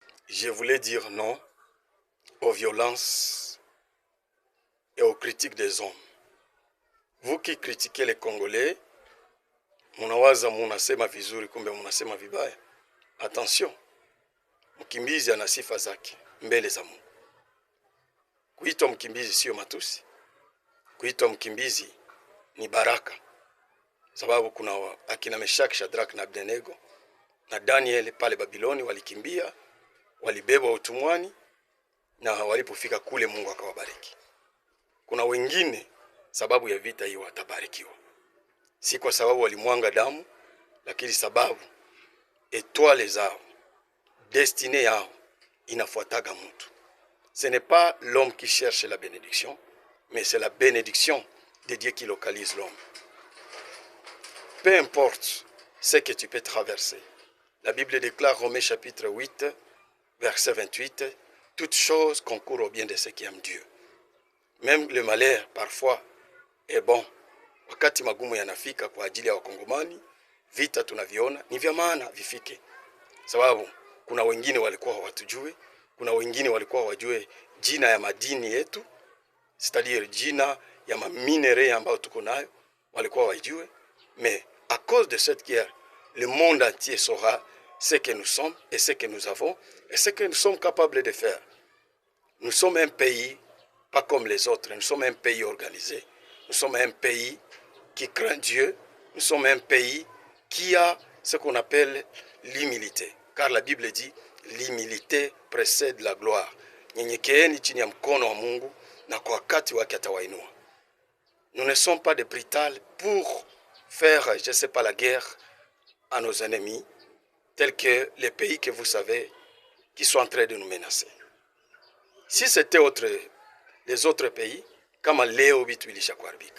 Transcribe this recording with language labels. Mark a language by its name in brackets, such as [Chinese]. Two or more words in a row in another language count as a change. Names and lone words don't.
[French] Je voulais dire non aux violences et aux critiques des hommes. Vous qui critiquez les Congolais, [Swahili] munawaza munasema vizuri kumbe munasema vibaya. Attention, mkimbizi ana sifa zake mbele za Mungu. Kuitwa mkimbizi sio matusi. Kuitwa mkimbizi ni baraka. Sababu kuna akina Meshaki, Shadraka na Abednego na Daniel pale Babiloni walikimbia, walibebwa utumwani na walipofika kule Mungu akawabariki. Kuna wengine sababu ya vita hiyo watabarikiwa. Si kwa sababu walimwanga damu, lakini sababu etwale zao, destinée yao inafuataga mtu. [French] Ce n'est pas l'homme qui cherche la bénédiction, mais c'est la bénédiction de Dieu qui localise l'homme. Peu importe ce que tu peux traverser. La Bible déclare, Romains chapitre 8, verset 28, « Toutes choses concourent au bien de ceux qui aiment Dieu. » Même le malheur, parfois, est bon. [Swahili] Wakati magumu yanafika kwa ajili ya wakongomani, vita tunaviona, ni vya maana vifike. Sababu, kuna wengine walikuwa hawatujue, kuna wengine walikuwa wajue jina ya madini yetu, c'est-à-dire jina ya maminere ambayo tuko nayo, walikuwa wajue. [French] Mais à cause de cette guerre, le monde entier saura ce que nous sommes et ce que nous avons et ce que nous sommes capables de faire. Nous sommes un pays pas comme les autres, nous sommes un pays organisé, nous sommes un pays qui craint Dieu, nous sommes un pays qui a ce qu'on appelle l'humilité. Car la Bible dit, l'humilité précède la gloire. [Swahili] Nyenyekeeni chini ya mkono wa Mungu na kwa wakati wake atawainua. [French] Nous ne sommes pas des brutales pour faire, je ne sais pas, la guerre à nos ennemis, tels que les pays que vous savez qui sont en train de nous menacer. Si c'était les autres pays, comme Léo Bitwilisha Kwarbika.